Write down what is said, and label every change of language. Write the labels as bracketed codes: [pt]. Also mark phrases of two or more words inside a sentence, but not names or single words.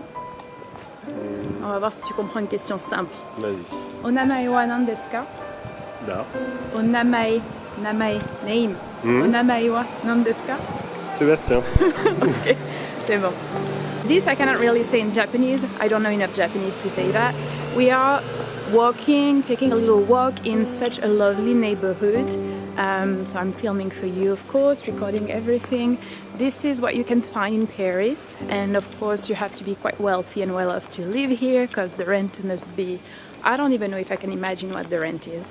[fr] On va voir si tu comprends une question simple. Vas-y. [ja] お名前は何ですか？だ。お名前、name. お名前は何ですか？Sébastien. [fr] Okay, c'est bon. [en] This I cannot really say in Japanese. I don't know enough Japanese to say that. We are taking a little walk in such a lovely neighborhood. So I'm filming for you, of course, recording everything. This is what you can find in Paris, and of course you have to be quite wealthy and well off to live here, because the rent must be, I don't even know if I can imagine what the rent is.